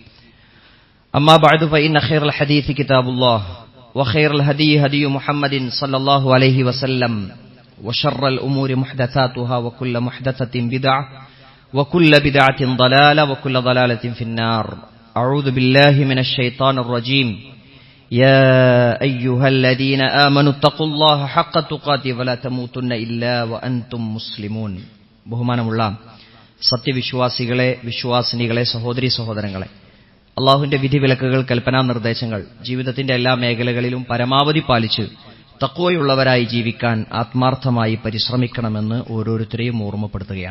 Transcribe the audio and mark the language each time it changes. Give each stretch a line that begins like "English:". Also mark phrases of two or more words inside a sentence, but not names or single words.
Arabic: أما بعد فإن خير الحديث كتاب الله وخير الهدي هدي محمد صلى الله عليه وسلم وشر الأمور محدثاتها وكل محدثة بدعة وكل بدعة ضلالة وكل ضلالة في النار أعوذ بالله من الشيطان الرجيم يا أيها الذين آمنوا اتقوا الله حق تقاته ولا تموتن إلا وأنتم مسلمون
Malayalam: ബഹുമാനമുള്ള സത്യവിശ്വാസികളെ വിശ്വാസിനികളെ സഹോദരി സഹോദരങ്ങളെ അല്ലാഹുവിന്റെ വിധിവിലക്കുകൾ കൽപ്പനാ നിർദ്ദേശങ്ങൾ ജീവിതത്തിന്റെ എല്ലാ മേഖലകളിലും പരമാവധി പാലിച്ച് തഖ്വയുള്ളവരായി ജീവിക്കാൻ ആത്മാർത്ഥമായി പരിശ്രമിക്കണമെന്ന് ഓരോരുത്തരെയും ഓർമ്മപ്പെടുത്തുകയാണ്.